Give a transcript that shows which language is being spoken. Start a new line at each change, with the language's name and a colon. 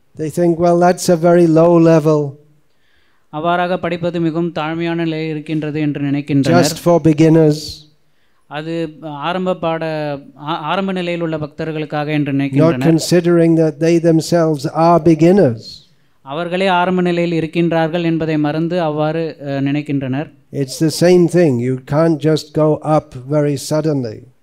English: They think, well, that's a very low level.
Tamil: அவ்வாறாக படிப்பது மிகவும் தாழ்மையான நிலை இருக்கின்றது என்று நினைக்கின்றனர்.
English: Just for beginners.
Tamil: அது ஆரம்ப நிலையில் உள்ள பக்தர்களுக்காக என்று
English: not
Tamil: நினைக்கின்றனர்.
English: considering that they themselves are beginners.
Tamil: அவர்களே ஆரம்ப நிலையில் இருக்கின்றார்கள் என்பதை மறந்து அவ்வாறு நினைக்கின்றனர்.
English: It's the same thing. You can't just go up very suddenly.